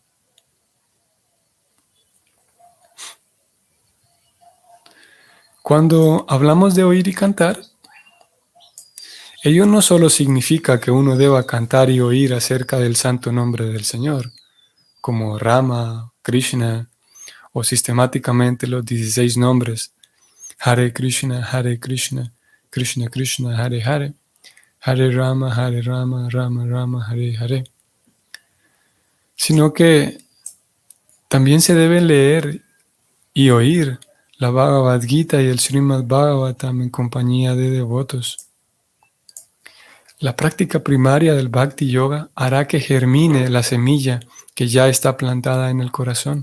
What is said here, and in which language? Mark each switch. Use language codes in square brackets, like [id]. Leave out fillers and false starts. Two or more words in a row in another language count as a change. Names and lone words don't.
[es] Cuando hablamos de oír y cantar, ello no solo significa que uno deba cantar y oír acerca del santo nombre del Señor, como Rama, Krishna, o sistemáticamente los 16 nombres, [sa] Hare Krishna, Krishna Krishna, Hare Hare, Hare Rama, Rama Rama, Hare Hare. [es] Sino que también se debe leer y oír la Bhagavad Gita y el Srimad Bhagavatam en compañía de devotos. La práctica primaria del Bhakti Yoga hará que germine la semilla que ya está plantada en el corazón.